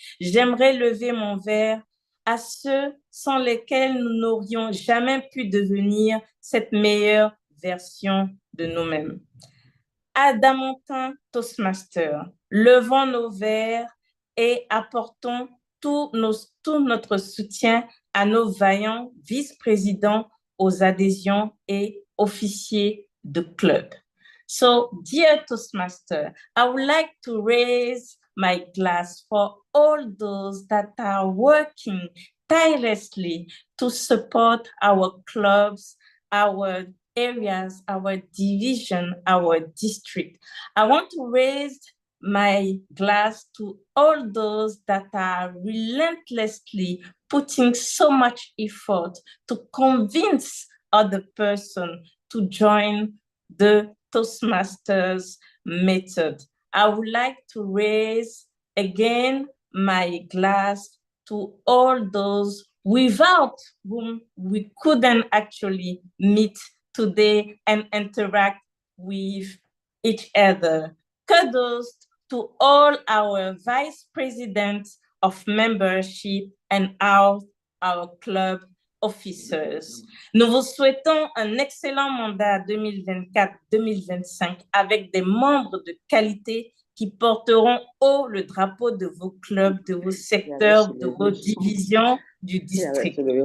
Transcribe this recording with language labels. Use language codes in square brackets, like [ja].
[fr] J'aimerais lever mon verre à ceux sans lesquels nous n'aurions jamais pu devenir cette meilleure version de nous-mêmes. Adamantin Toastmaster, levons nos verres et apportons tout notre soutien à nos vaillants vice-présidents aux adhésions et officiers de club. [en] So, dear Toastmaster, I would like to raise my glass for all those that are working tirelessly to support our clubs, our areas, our division, our district. I want to raise my glass to all those that are relentlessly putting so much effort to convince other person to join the Toastmasters method. I would like to raise again my glass to all those without whom we couldn't actually meet today and interact with each other. Kudos to all our vice presidents of membership and our club officers. [fr] Nous vous souhaitons un excellent mandat 2024-2025 avec des membres de qualité qui porteront haut le drapeau de vos clubs, de vos secteurs, de vos divisions du district.